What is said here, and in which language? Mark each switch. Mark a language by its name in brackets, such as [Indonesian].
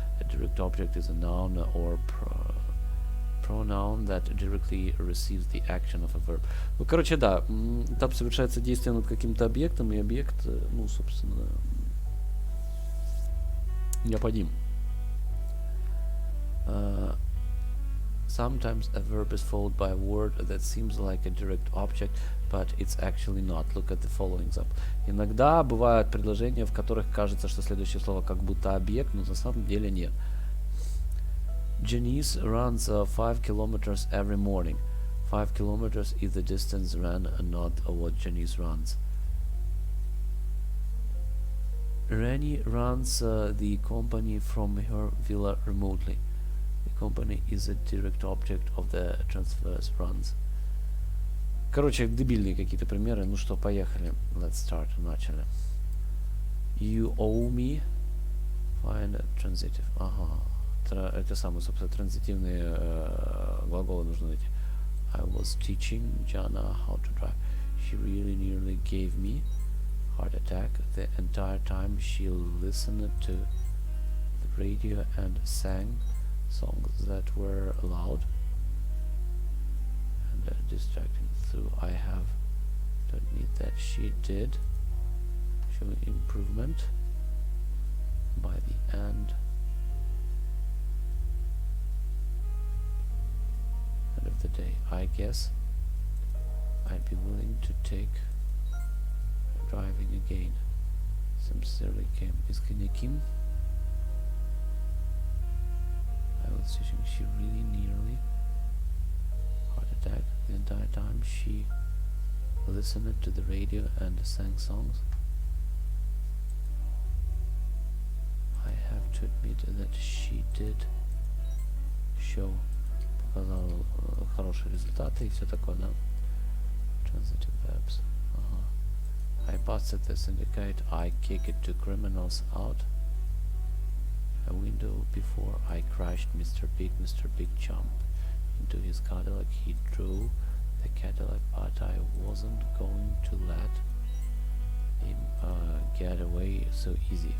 [English] A direct object is a noun or pronoun that directly receives the action of a verb. [Russian] Ну, короче, да, там совершается действие над каким-то объектом, и объект, ну, собственно, необходим. [English] Sometimes a verb is followed by a word that seems like a direct object, but it's actually not. Look at the following example. [Russian] Иногда бывают предложения, в которых кажется, что следующее слово как будто объект, но на самом деле нет. [English] Janice runs 5 kilometers every morning. 5 kilometers is the distance run, not what Janice runs. Rani runs the company from her villa remotely. The company is a direct object of the transverse runs. [Russian] Короче, дебильные какие-то примеры. Ну что, поехали. [English] Let's start. [Russian] Начали. [English] You owe me. Find transitive. Ага. [Russian] Это самые, собственно, транзитивные глаголы нужно найти. [English] I was teaching Jana how to drive. She really nearly gave me heart attack the entire time she listened to the radio and sang songs that were loud and distracting. So I have to admit that she did show improvement by the end of the day. I guess I'd be willing to take driving again. Sincerely, Kim. Is Kim? I was teaching. She really nearly heart attack the entire time she listened to the radio and sang songs. I have to admit that she did show [Russian] показал хорошие результаты и все такое, да. [English] Transitive verbs. I busted the syndicate, I kicked two criminals out a window before I crashed Mr. Big jumped into his Cadillac. He drove the Cadillac, but I wasn't going to let him get away so easy.